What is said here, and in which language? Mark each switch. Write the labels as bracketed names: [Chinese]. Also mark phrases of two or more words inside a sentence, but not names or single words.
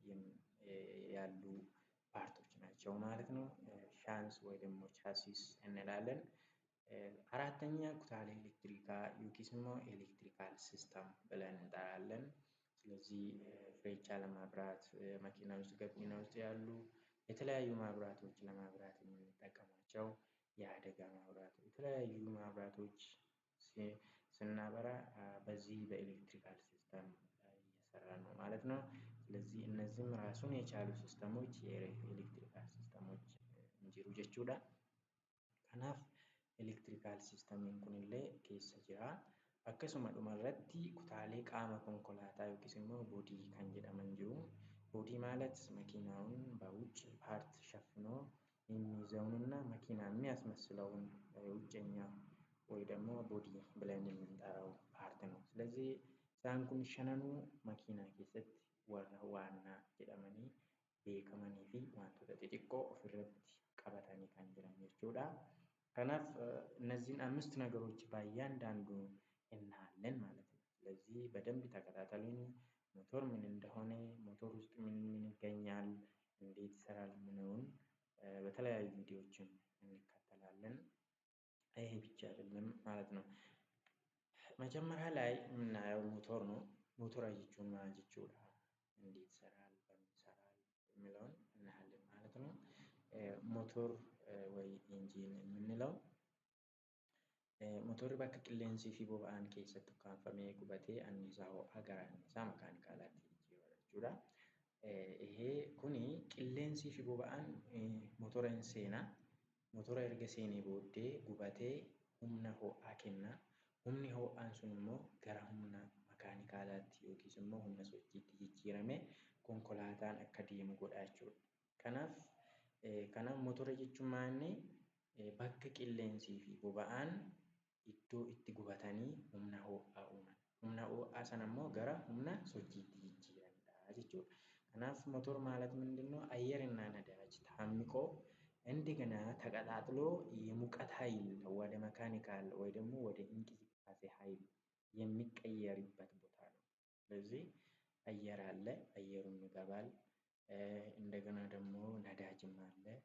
[Amharic] ያሉ ፓርቶች ናቸው ማለት ነው። ሻንስ ወይ ደግሞ ቻሲስ እንላለን። አራተኛ [Oromo] kutaalee elektirikaa yookiis immoo [Amharic] ኤሌክትሪካል ሲስተም ብለን እንጠራለን። ስለዚህ ፍሬቻ ለማብራት መኪና ውስጥ ገቢና ውስጥ ያሉ የተለያዩ ማብራቶች ለማብራት የምንጠቀማቸው የአደጋ ማብራት የተለያዩ ማብራቶች ስናበራ በዚህ በኤሌክትሪካል ሲስተም እየሰራን ነው ማለት ነው። ስለዚህ እነዚህም ራሱን የቻሉ ሲስተሞች የኤሌክትሪካል ሲስተሞች እንጂሩ jechuudha. [Oromo] Kanaaf ኤሌክትሪካል ሲስተሚin kunillee keessa jira. Akkasuma dhumarratti kutaalee qaama konkolaataa yookiis immoo boodii kan jedhaman jiru. [Amharic] ቦዲ ማለት መኪናውን በውጭ ፓርት ሸፍኖ የሚይዘውንና መኪና የሚያስመስለውን ውጭኛ ወይ ደግሞ ቦዲ ብለን የምንጠራው ፓርት ነው። ስለዚህ [Oromo] isaan kun shananuu makiinaa keessatti warra waannaa jedhamanii beekamanii fi wantoota xixiqqoo ofirratti qabatanii kan jiran jechuudha. [Amharic] Kanaaf እነዚህን አምስት ነገሮች በእያንዳንዱ እናያለን ማለት ነው። ስለዚህ በደንብ ተከታተሉኝ። ሞተር ምን እንደሆነ ሞተር ውስጥ ምን ይገኛል እንዴት ይሰራል የሚለውን በተለያዩ ቪዲዮዎችን እንከታተላለን። ይሄ ብቻ አይደለም ማለት ነው። መጀመሪያ ላይ የምናየው ሞተር ነው። ሞተር [Oromo] jechuun maal jechuudha? [Amharic] እንዴት ይሰራል በምን ይሰራል የሚለውን እናያለን ማለት ነው። ሞተር ወይ ኢንጂን የምንለው [Oromo] motorri bakka qilleensii fi boba'aan keessatti ukkaanfamee gubatee anniisaa ho'aa gara anniisaa makaanikaalaatti jijjiirama jechuudha. ይሄ kuni qilleensii fi boba'aan motora hin seenaa. Motora erga seenee booddee gubatee humna ho'aa kenna. Humni ho'aan sun immoo gara humna makaanikaalaatti yookiis immoo humna sochiitti jijjiiramee konkolaataan akka deemu godha jechuudha. Kanaaf motora jechuun maanni bakka qilleensii fi boba'aan iddoo itti gubatanii humna ho'aa uuman. Humna ho'aa sana immoo gara humna sochiitti jijjiiranidha jechuudha. [Amharic] Kanaaf motor ማለት ምንድነው? አየርና ነዳጅ ታምቆ እንደገና ተቀጣጥሎ የሙቀት ኃይል ወደ መካኒካል ወይ ደግሞ ወደ እንቅስቃሴ ኃይል የሚቀየርበት ቦታ ነው። ስለዚህ አየር አለ፣ አየሩም ይገባል። እንደገና ደግሞ ነዳጅም አለ።